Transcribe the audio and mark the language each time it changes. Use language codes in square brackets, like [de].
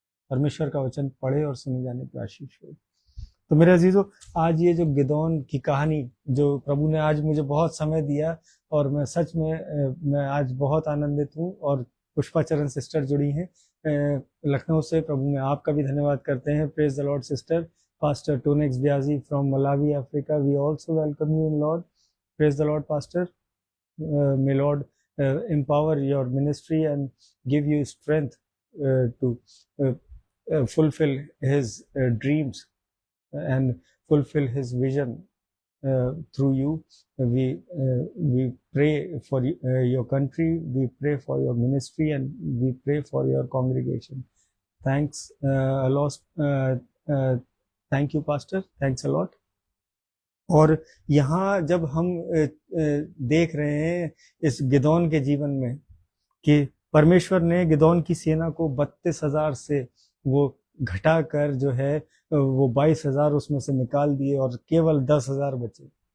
[hi] परमेश्वर का वचन पढ़े और सुने जाने पे आशीष हो। तो मेरे अजीजों, आज ये जो गिदोन की कहानी जो प्रभु ने आज मुझे बहुत समय दिया, और मैं सच में मैं आज बहुत आनंदित हूँ। और पुष्पा चरण सिस्टर जुड़ी हैं लखनऊ से, प्रभु में आपका भी धन्यवाद करते हैं। [en] Praise the Lord sister. Pastor Tonex Biazi from Malawi, Africa, we also welcome you in Lord. Praise the Lord, Pastor. May Lord empower your ministry and give you strength to fulfill His dreams and fulfill His vision through you. We pray for your country, we pray for your ministry, and we pray for your congregation. Thanks a lot. Thank you, Pastor. Thanks a lot. [hi] और यहाँ जब हम देख रहे हैं इस गिदोन के जीवन में कि परमेश्वर ने गिदोन की सेना को 32,000 से वो घटाकर जो है वो 22,000 उसमें से निकाल दिए और केवल 10,000 बचे।